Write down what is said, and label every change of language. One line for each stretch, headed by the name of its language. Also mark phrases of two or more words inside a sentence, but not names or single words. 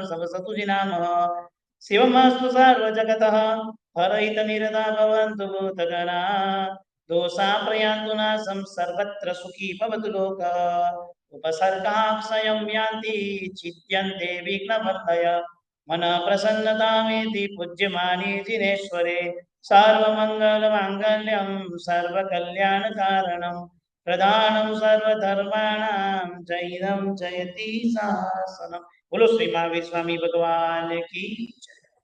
Sanskrit: સવ સતુજી નામ શિવમસ્તુ સર્વ જગતઃ હરહિત નિરતા ભવન્તુ ભૂતગણા દોષા પ્રયાન્તુ નાસં સર્વત્ર સુખી ભવતુ લોક ઉપસર્ગાક્ષયં યાન્તિ ચિત્યન્તે વિઘ્નવર્ધય मन प्रसन्नतामेति पूज्यमाने जिनेश्वरे सर्वमंगल मांगल्यं सर्वकल्याणकारणं प्रधानं सर्वधर्माणां जैनं जयति शासनम.
Hindi: बोलो श्री महावीर स्वामी भगवान की जय.